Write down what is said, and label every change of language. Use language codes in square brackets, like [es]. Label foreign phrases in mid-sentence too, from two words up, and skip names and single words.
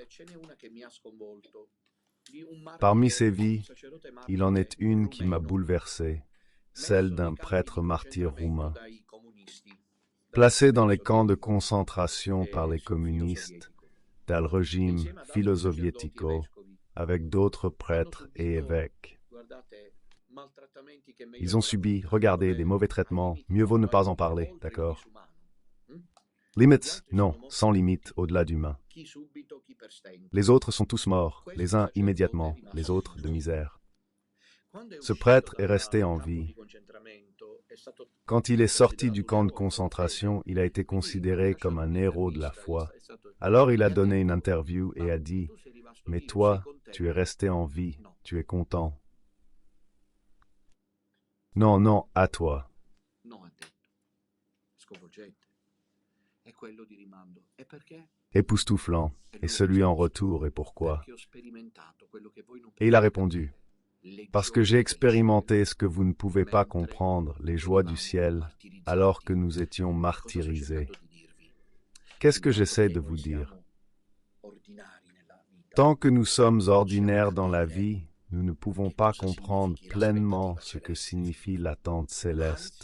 [fr] Parmi ces vies, il en est une qui m'a bouleversé, celle d'un prêtre martyr roumain. Placé dans les camps de concentration par les communistes, [it] dal régime filo-sovietico, [fr] avec d'autres prêtres et évêques. Ils ont subi, regardez, des mauvais traitements, mieux vaut ne pas en parler, d'accord? Limits, non, sans limite, au-delà d'humain. Les autres sont tous morts, les uns immédiatement, les autres de misère. Ce prêtre est resté en vie. Quand il est sorti du camp de concentration, il a été considéré comme un héros de la foi. Alors il a donné une interview et a dit mais toi, tu es resté en vie, tu es content. Non, non, à toi. [it] No, ha detto. Sconvolgente. È quello di rimando. E perché? [fr] Époustouflant. Et celui en retour, et pourquoi? [it] Perché ho sperimentato quello che voi non [fr] Et il a [it] potete [fr] répondu, [it] capire. [fr] parce que j'ai expérimenté ce que vous ne pouvez pas comprendre, les joies du ciel, alors que nous étions martyrisés. Qu'est-ce que j'essaie de vous dire? Tant que nous sommes ordinaires dans la vie, nous ne pouvons pas comprendre pleinement ce que signifie l'attente céleste.